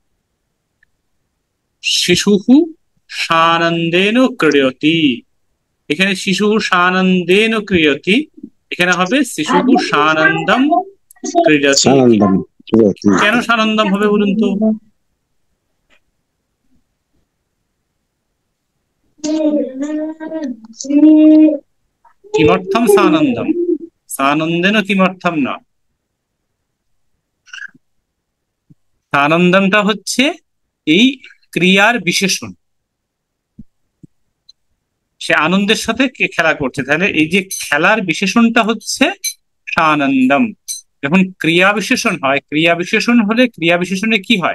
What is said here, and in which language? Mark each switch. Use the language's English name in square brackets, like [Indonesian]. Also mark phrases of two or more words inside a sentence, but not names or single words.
[Sanskrit] শিশুহু সানন্দেন ক্রীড়তি, এখানে শিশুহু সানন্দেন ক্রীড়তি, [Bangla] এখানে হবে [Sanskrit] শিশুহু সানন্দম ক্রীড়তি। [Bangla] কেন সানন্দম হবে বলুন তো? [Sanskrit] কিমर्थम सानंदम? सानंदेन किमर्थम ना? [Bangla] সানন্দমটা হচ্ছে এই ক্রিয়ার বিশেষণ, সে আনন্দের সাথে খেলা করছে, তাহলে এই যে খেলার বিশেষণটা হচ্ছে সানন্দম। যখন ক্রিয়া বিশেষণ হয়, ক্রিয়া বিশেষণ হলে ক্রিয়া বিশেষণে কি হয়?